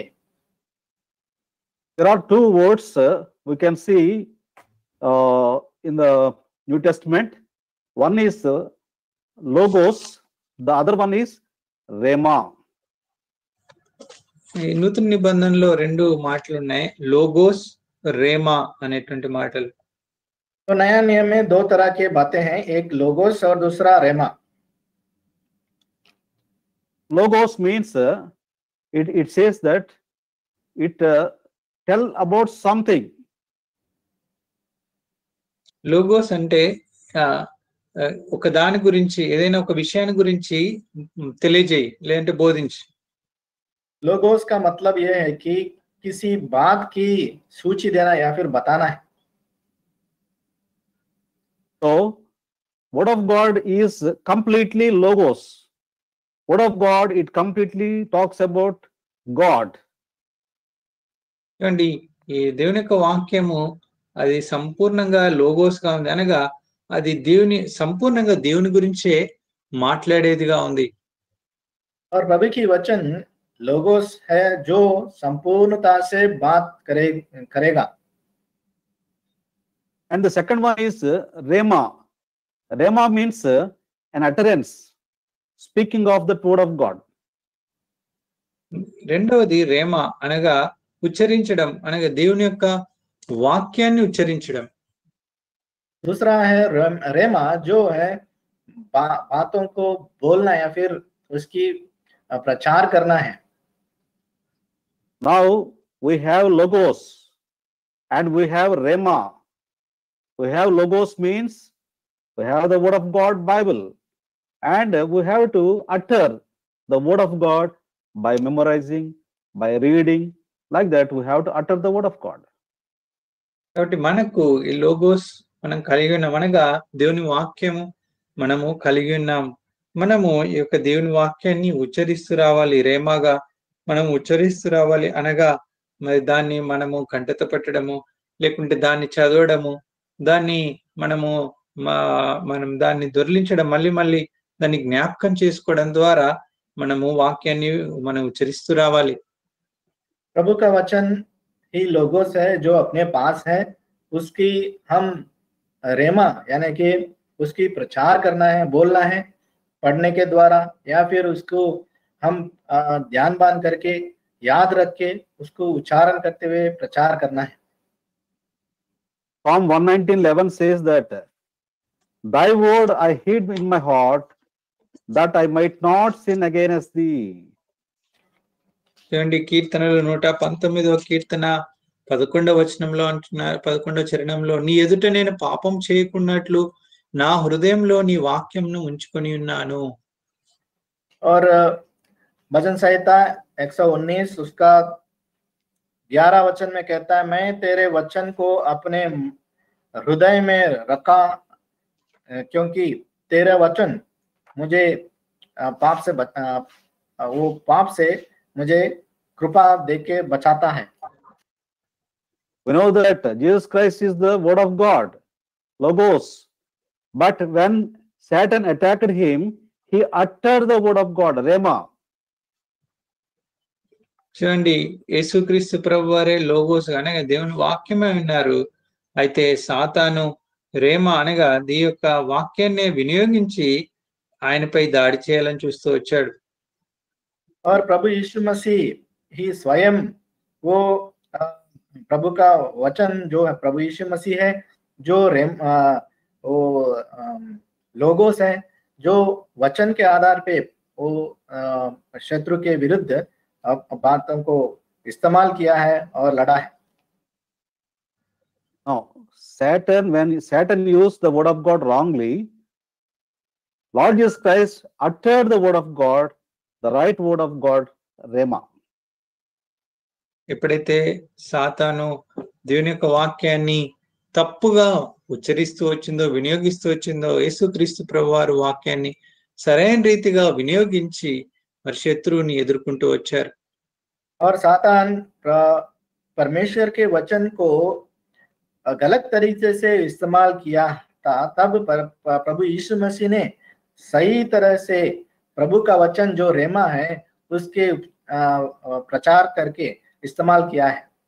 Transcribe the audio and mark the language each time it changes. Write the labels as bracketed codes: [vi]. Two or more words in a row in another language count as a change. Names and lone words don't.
[en] There are two words we can see in the New Testament. One is logos, the other one is rhema. [te] ఈ నూతన నిబంధనలో రెండు మాటలు ఉన్నాయి, లోగోస్, రేమా అనేటువంటి మాటలు. [hi] तो नया नियम में दो तरह के बातें हैं, एक लोगोस और दूसरा रेमा. [en] Logos means it says that it tell about something. [te] లోగోస్ అంటే ఒక దాని గురించి ఏదైనా ఒక విషయాన్ని గురించి తెలియజేయి లేదంటే బోధించు. [hi] लोगोस का मतलब यह है कि किसी बात की सूची देना या फिर बताना है. [en] So, word of God is completely logos. Word of God, it completely talks about God. [te] చూడండి, ఈ దేవుని యొక్క వాక్యము అది సంపూర్ణంగా లోగోస్ గా ఉంది, అనగా అది సంపూర్ణంగా దేవుని గురించే మాట్లాడేదిగా ఉంది. [hi] और प्रभु की वचन लोगोस है जो संपूर्णता से बात करेगा. [en] And the second one is Rema. Rema means an utterance, speaking of the word of God. [te] రెండవది రేమ అనగా ఉచ్చరించడం, అనగా దేవుని యొక్క వాక్యాన్ని ఉచ్చరించడం. [hi] दूसरा है रेमा जो है बातों को बोलना या फिर उसकी प्रचार करना है. [en] Now we have logos and we have Rema. We have logos means we have the word of God, Bible, and we have to utter the word of God by memorizing, by reading. Like that, we have to utter the word of God. [te] కాబట్టి మనకు ఈ లోగోస్ మనం కలిగి ఉన్నాం, అనగా దేవుని వాక్యము మనము కలిగి ఉన్నాం. మనము ఈ యొక్క దేవుని వాక్యాన్ని ఉచ్చరిస్తూ రావాలి, రేమాగా మనం ఉచ్చరిస్తూ రావాలి. అనగా మరి దాన్ని మనము కంటత పెట్టడము, లేకుంటే దాన్ని చదవడము, దాన్ని మనం దాన్ని దొర్లించడం, మళ్ళీ దాన్ని జ్ఞాపకం చేసుకోవడం ద్వారా మనము వాక్యాన్ని మనం ఉచ్చరిస్తూ రావాలి. [hi] प्रभु का वचन ही लोगोस है जो अपने पास है, उसकी हम रेमा यानी कि उसकी प्रचार करना है, बोलना है पढ़ने के द्वारा, या फिर उसको हम ध्यान बांध करके याद रख के उसको उच्चारण करते हुए प्रचार करना है. [en] Psalm 119:11 says that thy word I hid in my heart that I might not sin against thee. [te] చూడండి, కీర్తనలు 119వ కీర్తన 11వ వచనంలో అంటున్నారు, 11వ చరణంలో, నీ ఎదుట నేను పాపం చేయకున్నట్లు నా హృదయంలో నీ వాక్యంను ఉంచుకొని ఉన్నాను. [hi] और भजन संहिता 119 उसका 11 वचन में कहता है, मैं तेरे वचन को अपने हृदय में रखा क्योंकि तेरा वचन मुझे पाप से मुझे कृपा देके बचाता है. [en] We know that Jesus Christ is the word of God, logos. But when Satan attacked him, he uttered the word of God, Rema. [te] చూడండి, యేసుక్రీస్తు ప్రభు వారే లోగోస్ అనగా దేవుని వాక్యమే ఉన్నారు. అయితే సాతాను రేమ అనగా ఈ యొక్క వాక్యాన్ని వినియోగించి ఆయనపై దాడి చేయాలని చూస్తూ వచ్చాడు. [hi] और प्रभु यीशु मसीह ही स्वयं वो प्रभु का वचन जो है, प्रभु यीशु मसीह है जो वो लोगोस है, जो वचन के आधार पे वो शत्रु के विरुद्ध बातों को इस्तेमाल किया है और लड़ा है. [en] Now, when Satan used the word of God wrongly, Lord Jesus Christ uttered the word of God, the right word of God, Rema. [te] ఎప్పుడైతే సాతాను దేవుని యొక్క వాక్యాన్ని తప్పుగా ఉచ్చరిస్తూ వచ్చిందో, వినియోగిస్తూ వచ్చిందో, యేసుక్రీస్తు ప్రభువారు వాక్యాన్ని సరైన రీతిగా వినియోగించి మరి శత్రువుని ఎదుర్కొంటూ వచ్చారు. [hi] और सातान परमेश्वर के वचन को गलत तरीके से इस्तेमाल किया था, तब प्रभु यीशु मसीह ने सही तरह से प्रभु का वचन जो रेमा है उसके प्रचार करके इस्तेमाल किया है.